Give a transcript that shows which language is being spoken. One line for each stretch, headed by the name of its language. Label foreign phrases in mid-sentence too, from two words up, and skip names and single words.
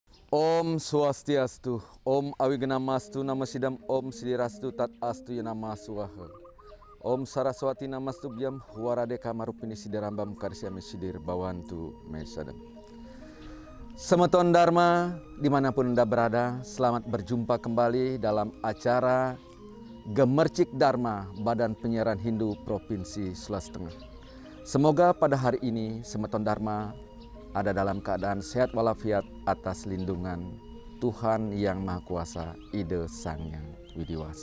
Sanskrit: Om Swastiastu, Om Awiganamastu Namasidam, Om Sidirastu Tat Astu Yanama Suwaha. Om Saraswati Namastu Biam, Waradeka Marupini Sidirambam Karsiami Sidir Bawantu Mesadam.
Indonesian: Semeton Dharma, dimanapun Anda berada, selamat berjumpa kembali dalam acara Gemercik Dharma Badan Penyiaran Hindu Provinsi Sulawesi Tengah. Semoga pada hari ini Semeton Dharma ada dalam keadaan sehat walafiat atas lindungan Tuhan Yang Maha Kuasa, Ide Sang Yang Widiwasa.